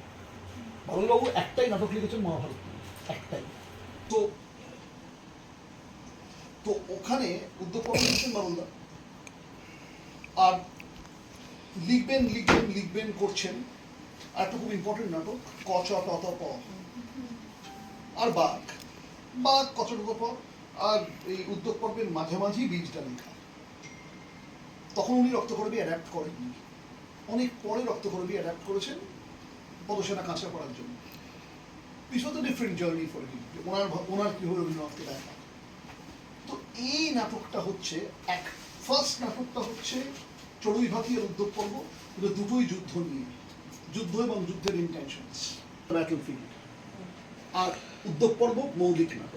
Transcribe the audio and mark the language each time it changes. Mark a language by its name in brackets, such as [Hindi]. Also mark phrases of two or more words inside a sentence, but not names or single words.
[Bangla] বাবুবাবু একটাই নাটক লিখেছেন মহাভারত, একটাই। তো ওখানে উদ্যোগ লিখছেন বাবুদা, আর লিখবেন করছেন। আর একটা খুব ইম্পর্টেন্ট নাটক ক চ ট ত প, আর বাঘ ক চ ট ত প, আর এই উদ্যোগ পর্বের মাঝামাঝি বীজটা লেখা। তখন উনি রক্তকরবী অ্যাডাপ্ট করেননি, অনেক পরে রক্তকরবী অ্যাডাপ্ট করেছেন পদসেনা কাঁচা করার জন্য। [English] This was a different journey for him, [Bangla] ওনার কি হলো রবীন্দ্রনাথকে দেখা। তো এই নাটকটা হচ্ছে ফার্স্ট নাটকটা হচ্ছে চড়ুই ভাতি আর উদ্যোগ পর্ব, এটা দুটোই যুদ্ধ নিয়ে, যুদ্ধ এবং যুদ্ধের ইন্টেনশনস, ব্যাটলফিল্ড। আর উদ্যোগ পর্ব মৌলিক নাটক।